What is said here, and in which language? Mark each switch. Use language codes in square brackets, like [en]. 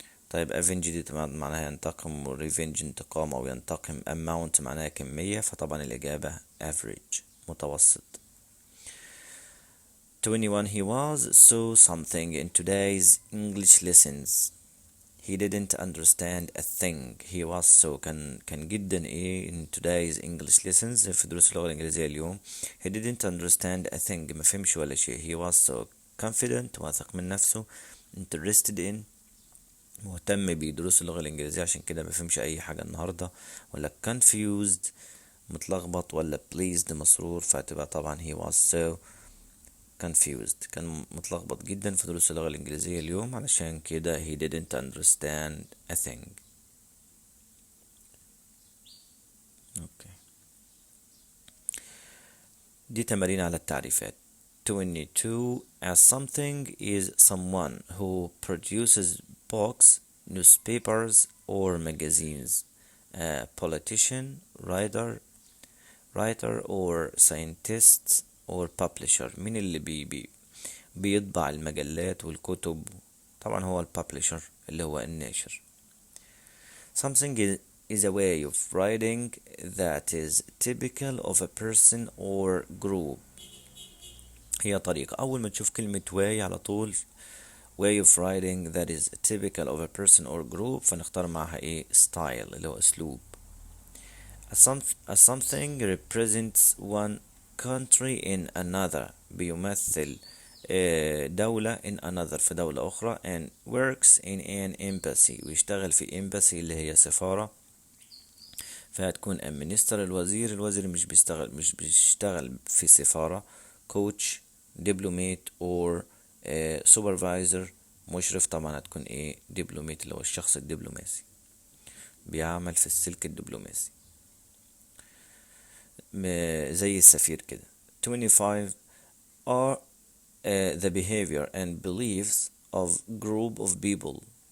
[ar] طيب avenge دي معناها ينتقم و revenge انتقام أو ينتقم. amount معناها كمية فطبعا الإجابة average متوسط. [en] 21 he was so something in today's English lessons. He didn't understand a thing. He was so [ar] كان جدا ايه [en] in today's English lessons [ar] في دروس اللغة الإنجليزية اليوم. [en] He didn't understand a thing [ar] ما فهمش ولا شيء. [en] He was so confident [ar] واثق من نفسه. [en] interested in [ar] مهتم بدروس اللغة الإنجليزية عشان كده ما فهمش أي حاجة النهاردة. ولا confused متلخبط ولا pleased مسرور فهتبقى طبعا [en] he was so confused [ar] كان متلخبط جدا في دروس اللغة الإنجليزية اليوم علشان كده [en] he didn't understand a thing. okay. [ar] دي تمارين على التعريفات. [en] 22 as something is someone who produces books, newspapers or magazines. A politician, writer or scientist or publisher. [ar] مين اللي بيطبع المجلات والكتب؟ طبعا هو الببلشر اللي هو الناشر. [en] something is a way of writing that is typical of a person or group. [ar] هي طريقة. أول ما تشوف كلمة way على طول [en] way of writing that is typical of a person or group [ar] فنختار معها ايه style اللي هو أسلوب. [en] a something represents one country in another [ar] بيمثل دولة [en] in another [ar] في دولة أخرى [en] and works in an embassy [ar] ويشتغل في embassy اللي هي سفارة فهتكون a minister الوزير مش بيشتغل في سفارة. [en] coach diplomat or supervisor [ar] مشرف طبعا هتكون ايه diplomat اللي هو الشخص الدبلوماسي بيعمل في السلك الدبلوماسي زي السفير كده. [en] 25 are the behavior and beliefs of group of people.